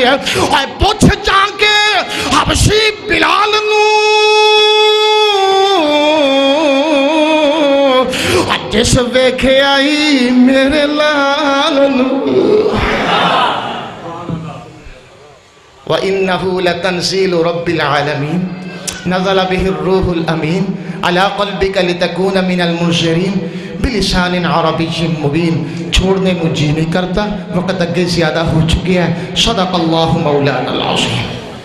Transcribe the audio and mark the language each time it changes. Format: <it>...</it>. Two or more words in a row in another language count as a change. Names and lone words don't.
<pa>اور پچھ جا کے حبشی بلال نوں جس ویکھے آئی میرے لال نوں.</pa> <ar>وَإِنَّهُ لَتَنزِيلُ رَبِّ الْعَالَمِينَ نَزَلَ بِهِ الرُّوحُ الْأَمِينُ عَلَىٰ قَلْبِكَ لِتَكُونَ مِنَ الْمُنذِرِينَ بِلِسَانٍ عَرَبِيٍّ مُبِينٍ۔</ar> <ur>چھوڑنے کو جی نہیں کرتا، وقت اگے زیادہ ہو چکے ہیں۔</ur> <ar>صدق اللہ مولانا العظیم۔</ar>